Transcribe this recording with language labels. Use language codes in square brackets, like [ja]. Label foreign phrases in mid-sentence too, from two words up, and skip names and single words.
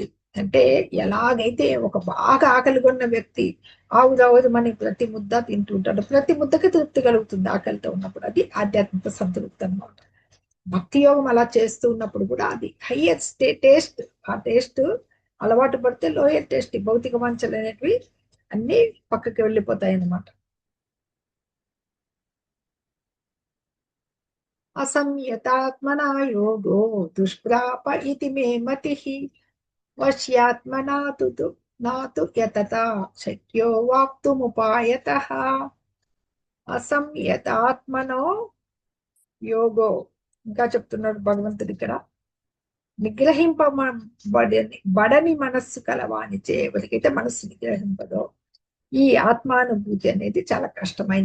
[te] అంటే ఎలాగైతే ఒక బాగా ఆకలిగొన్న వ్యక్తి ఆవురావురమని ప్రతి ముద్ద తింటుంటాడు, ప్రతి ముద్దకి తృప్తి కలుగుతుంది ఆకలితో ఉన్నప్పుడు. అది ఆధ్యాత్మిక సంతృప్తి అనమాట. భక్తి యోగం అలా చేస్తూ ఉన్నప్పుడు కూడా అది [en] higher taste. [te] ఆ టేస్ట్ అలవాటు పడితే [en] lower taste, [te] భౌతిక వాంఛలు అనేటివి అన్ని పక్కకి వెళ్ళిపోతాయి అన్నమాట. [sa] असंयतात्मना योगो दुष्प्राप इति मे मतिः वश्यात्मना तु नातु यतता शक्यो वाप्तुमुपायतः అసంయతాత్మనో యోగో. [te] ఇంకా చెప్తున్నాడు భగవంతుడు ఇక్కడ, బడని మనస్సు కలవానిచే, ఎవరికైతే మనస్సు నిగ్రహింపదో ఈ ఆత్మానుభూతి అనేది చాలా కష్టమైంది.